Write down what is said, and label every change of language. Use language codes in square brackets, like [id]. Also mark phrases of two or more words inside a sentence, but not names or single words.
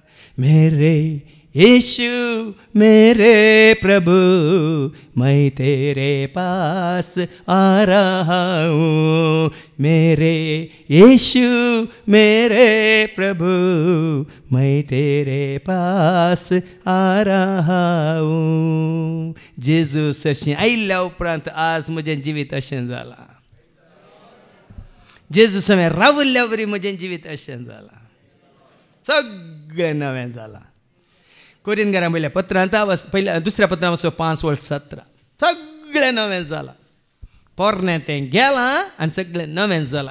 [hi] मेरे यीशु मेरे प्रभु मैं तेरे पास आ रहा हूँ, मेरे यीशु मेरे प्रभु मैं तेरे पास आ रहा हूँ। [kok] जेजूस अशें आयिल्ल्या उपरांत आज म्हजें जिवीत अशें जालां, जेजूस हांवें रावल्ल्या वरी म्हजें जिवीत अशें जालां, सगळें नवें जालां। कोरिंथीकारांक पयल्या पत्रांत पयल्या दुसऱ्या पत्रांत वचो 5:17 सगळें नवें जालां, पोरनें तें गेलां आनी सगळें नवें जालां।